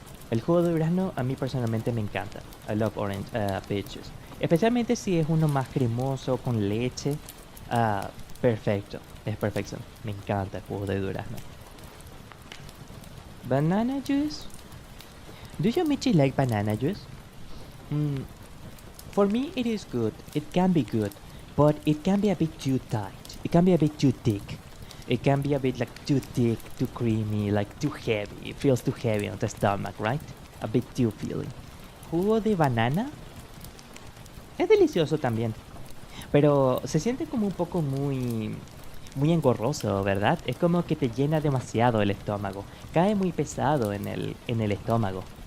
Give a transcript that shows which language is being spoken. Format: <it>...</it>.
<es>El jugo de durazno a mí personalmente me encanta.</es> <en>I love orange peaches.</en> <es>Especialmente si es uno más cremoso con leche. Perfecto. Es perfección. Me encanta el jugo de durazno.</es> <en>Banana juice? Do you Michi like banana juice? For me it is good. It can be good. But it can be a bit too tight. It can be a bit too thick. it can be a bit like too thick, too creamy, like too heavy. It feels too heavy on the stomach, right? A bit too filling.</en> <es>Jugo de banana es delicioso también, pero se siente como un poco muy engorroso, ¿verdad? Es como que te llena demasiado el estómago. Cae muy pesado en el estómago.</es>